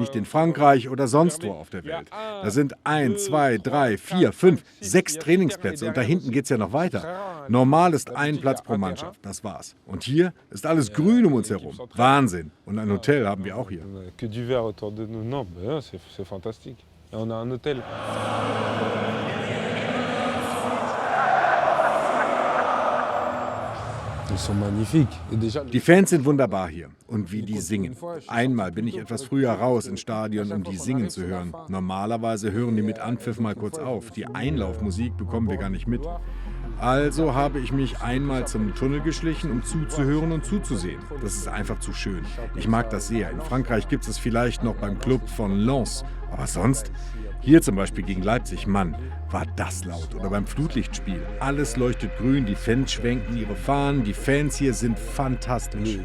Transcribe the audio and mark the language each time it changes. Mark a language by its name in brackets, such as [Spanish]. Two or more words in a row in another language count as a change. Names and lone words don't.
[German] Nicht in Frankreich oder sonst wo auf der Welt. Da sind 1, 2, 3, 4, 5, 6 Trainingsplätze und da hinten geht es ja noch weiter. Normal ist ein Platz pro Mannschaft, das war's. Und hier ist alles grün um uns herum. Wahnsinn. Und ein Hotel haben wir auch hier. [French] et on a un hôtel. Ils sont magnifiques. Et déjà, [German] Die Fans sind wunderbar hier und wie die singen. Einmal bin ich etwas früher raus ins Stadion, um die singen zu hören. Normalerweise hören die mit Anpfiff mal kurz auf. Die Einlaufmusik bekommen wir gar nicht mit. Also habe ich mich einmal zum Tunnel geschlichen, um zuzuhören und zuzusehen. Das ist einfach zu schön. Ich mag das sehr. In Frankreich gibt es vielleicht noch beim Club von Lens, aber sonst... Hier zum Beispiel gegen Leipzig, Mann, war das laut. Oder beim Flutlichtspiel. Alles leuchtet grün, die Fans schwenken ihre Fahnen, die Fans hier sind fantastisch.